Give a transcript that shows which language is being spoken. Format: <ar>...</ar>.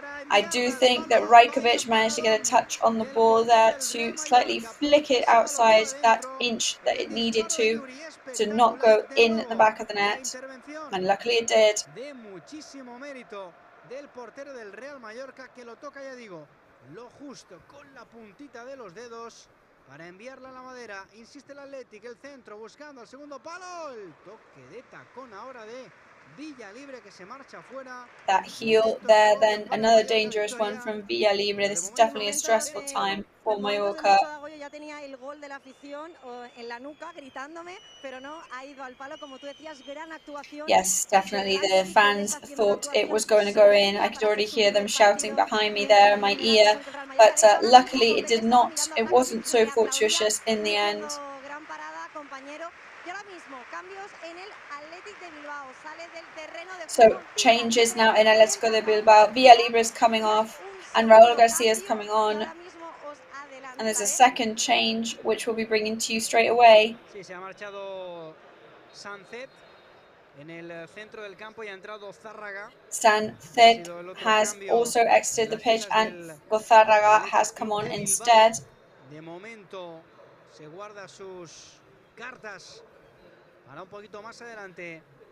<en>I do think that Rajkovic managed to get a touch on the ball there to slightly flick it outside that inch that it needed to not go in the back of the net, and luckily it did.</en> <es>De muchísimo mérito del portero del Real Mallorca que lo toca, ya digo, lo justo con la puntita de los dedos para enviarla a la madera. Insiste el Athletic, el centro buscando el segundo palo, el toque de tacón ahora de Villalibre que se marcha fuera.</es> <en>That heel there, then another dangerous one from Villalibre. This is definitely a stressful time for Mallorca.</en> <es>Ya tenía el gol de la afición en la nuca gritándome, pero no ha ido al palo, como tú decías, gran actuación.</es> <en>Yes, definitely the fans thought it was going to go in. I could already hear them shouting behind me there in my ear, but luckily it did not. It wasn't so fortuitous in the end.</en> <es>Gran parada, compañero. Y ahora mismo cambios en el Athletic de Bilbao. Sale del terreno de</es> <en>So changes now in Atletico de Bilbao. Villalibre is coming off and Raúl García is coming on. And there's a second change which we'll be bringing to you straight away.</en> <es>Sí, se ha marchado Sánchez en el centro del campo y ha entrado Zárraga.</es> <en>Sánchez has also exited the pitch and Gozárraga has come on instead.</en> <es>De momento se guarda sus cartas para un poquito más adelante.</es>